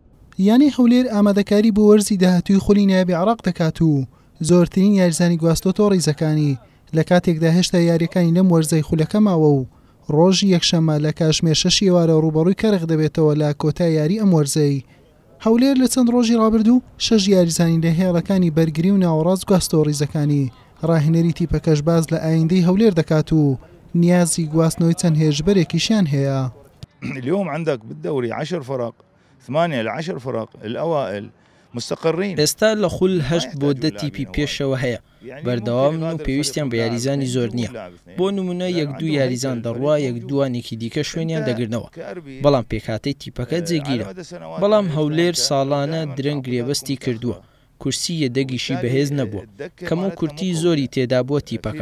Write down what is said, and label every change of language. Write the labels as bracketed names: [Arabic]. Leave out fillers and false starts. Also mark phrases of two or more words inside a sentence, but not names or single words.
[Central Kurdish] یانی هەولێر ئامادەکاری بۆ وەرزی داهاتووی خولی نایابی عێراق دەکات و زۆرترین یاریزانی گواستۆتەوە ڕیزەکانی لە کاتێکدا هێشتا یاریەکانی لەم وەرزەی خولەکە ماوە و ڕۆژی یەکشەممە لە کاتژمێر 6 ئێوارە ڕوبەڕووی کەرخ دەبێتەوە لە کۆتای یاری ئەم وەرزەی. هەولێر لە چەند ڕۆژی ڕابردوو 6 یاریزانی لە هێڵەکانی بەرگری و ناوەڕاست گواستەوە ڕیزەکانی ڕاهێنەری تیپەکەش باز لە ئایندەی هەولێر دەکات و نیازی گواستنەوەی چەند هێژبەرێکیشیان هەیە. [Arabic] اليوم عندك بالدوري 10 فرق 8 ل 10 فرق الأوائل مستقرين. [Central Kurdish] ئێستا لە خول 8 بۆ 10 تیپی پێشەوە هەیە بەردەوام و پێویستیان بە یاریزانی زۆر نییە. بۆ نمونە 1-2 یاریزان دەڕوا 1-2وانێکی دیکە شوێنیان دەگرنەوە بەڵام پێکهاتەی تیپەکە جێگیرە. بەڵام هەولێر ساڵانە درەنگ گرێبەستی کردووە کورسی یەدەگیشی بەهێز نەبووە کەم و کورتی زۆری تێدا بۆ تیپەکە.